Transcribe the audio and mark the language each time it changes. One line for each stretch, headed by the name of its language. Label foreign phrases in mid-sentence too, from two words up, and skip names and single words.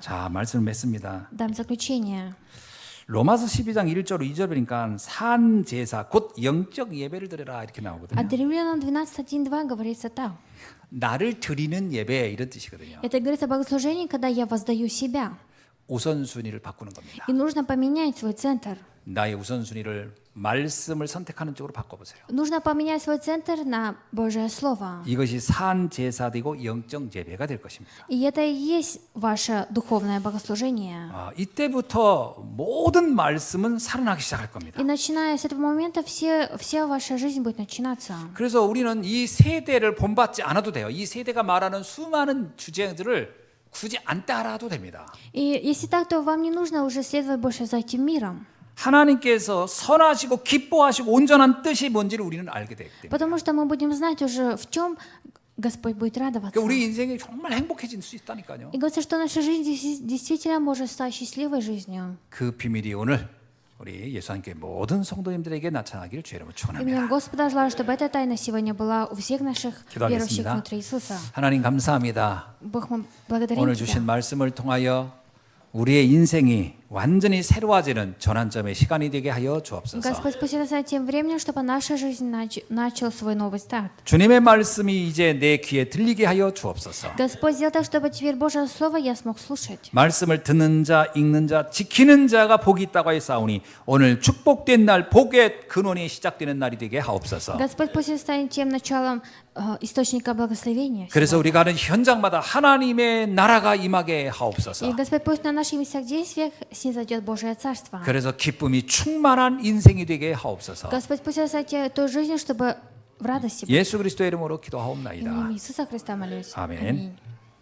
Korean: 자, 말씀을 맺습니다.
Russian: Дам заключение.
Korean: 로마서 12장 1절 2절 보니까 산 제사 곧 영적 예배를 드려라 이렇게 나오거든요.
Russian: От Римлянам 12:1-2 говорится так.
Korean: 나를 드리는 예배 이런 뜻이거든요.
Russian: Это говорится о богослужении, когда я воздаю себя.
Korean: 우선순위를 바꾸는 겁니다.
Russian: И нужно поменять свой центр.
Korean: 나의 우선순위를 말씀을 선택하는 쪽으로 바꿔보세요.
Russian: Нужно поменять свой центр на Божье Слово.
Korean: 이것이 산 제사 되고 영적 예배가 될 것입니다.
Russian: И это и есть ваше духовное богослужение.
Korean: 이때부터 모든 말씀은 살아나기 시작할 겁니다.
Russian: И начиная с этого момента вся ваша жизнь будет начинаться.
Korean: 그래서 우리는 이 세대를 본받지 않아도 돼요. 이 세대가 말하는 수많은 주제들을 굳이 안 따라도 됩니다.
Russian: И если так, то вам не нужно уже следовать больше за этим миром.
Korean: 하나님께서 선하시고 기뻐하시고 온전한 뜻이 뭔지를 우리는 알게 되기 때문에
Russian: Потому что мы будем знать уже, в чем Господь будет радоваться.
Korean: 우리 인생이 정말 행복해질 수 있다니까요.
Russian: И говорится, что наша жизнь действительно может стать счастливой жизнью.
Korean: 그 비밀이 오늘 우리 예수님께 모든 성도님들에게 나타나기를 주의 이름으로
Russian: Именем
Korean: 축원합니다.
Russian: Господа желаю, чтобы эта тайна сегодня была у всех наших верующих
Korean: 기도하겠습니다.
Russian: внутри Иисуса.
Korean: 하나님 감사합니다.
Russian: Бог, мы благодарим
Korean: 오늘
Russian: Тебя.
Korean: 주신 말씀을 통하여 우리의 인생이 완전히 새로워지는 전환점의 시간이 되게 하여 주옵소서.
Russian: Господь, пусть это станет тем временем, чтобы наша жизнь начал свой новый старт.
Korean: 주님의 말씀이 이제 내 귀에 들리게 하여 주옵소서.
Russian: Господь, сделай так, чтобы теперь Божье Слово я смог слушать.
Korean: 말씀을 듣는 자, 읽는 자, 지키는 자가 복이 있다고 하였사오니 오늘 축복된 날, 복의 근원이 시작되는 날이 되게 하옵소서.
Russian: Господь, пусть это станет тем началом источника благословения.
Korean: 그래서 우리가 하는 현장마다 하나님의 나라가 임하게 하옵소서.
Russian: И Господь, пусть на наших местах действиях снизойдет Божие Царство.
Korean: 그래서 기쁨이 충만한 인생이 되게 하옵소서.
Russian: Господь, пусть это станет той жизнью, чтобы в радости быть.
Korean: 예수 그리스도의 이름으로
Russian: Именем
Korean: 기도하옵나이다.
Russian: Иисуса Христа молюсь.
Korean: 아멘.
Russian: Аминь.